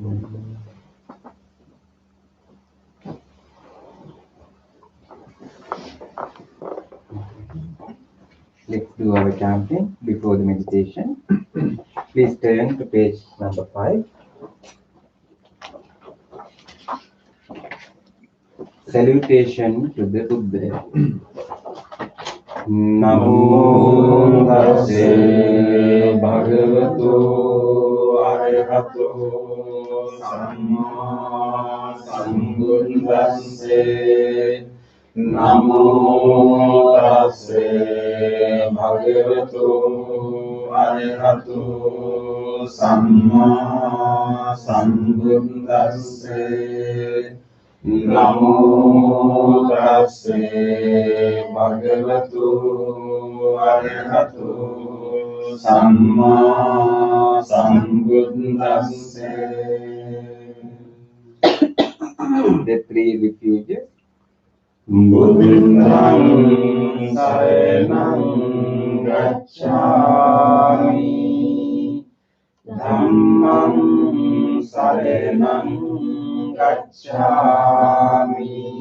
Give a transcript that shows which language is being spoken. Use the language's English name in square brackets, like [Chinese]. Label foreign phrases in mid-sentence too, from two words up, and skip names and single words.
[English] Let's do our chanting before the meditation. Please turn to page number 5. Salutation to the Buddha. [Pali] Namo tassa bhagavato arahato samma sambuddhassa. Namo tassa bhagavato arahato samma sambuddhassa. Namo tassa bhagavato arahato samma sambuddhassa. [English] The three refuges. [Pali] Buddham saranam gacchami, Dhammam saranam gacchami,